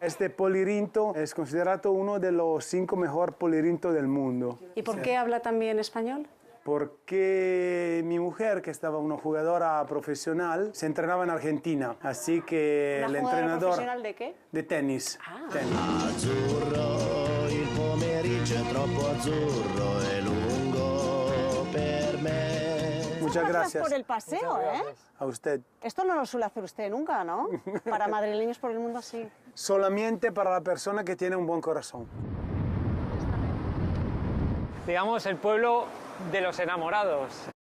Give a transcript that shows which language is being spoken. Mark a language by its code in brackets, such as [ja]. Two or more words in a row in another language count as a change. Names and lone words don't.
[es] Este polirinto es considerado uno de los 5 mejores polirintos del mundo. ¿Y por qué habla también español? Porque mi mujer, que estaba una jugadora profesional, se entrenaba en Argentina. Así que el ¿Una jugadora entrenador... profesional de qué? De tenis. Ah. Tenis. [it] Azzurro, il pomeriggio è troppo azzurro e lungo per me. [es] Muchas gracias. Por el paseo, ¿eh? A usted. Esto no lo suele hacer usted nunca, ¿no? Para madrileños por el mundo sí. Solamente para la persona que tiene un buen corazón. Digamos, el pueblo de los enamorados.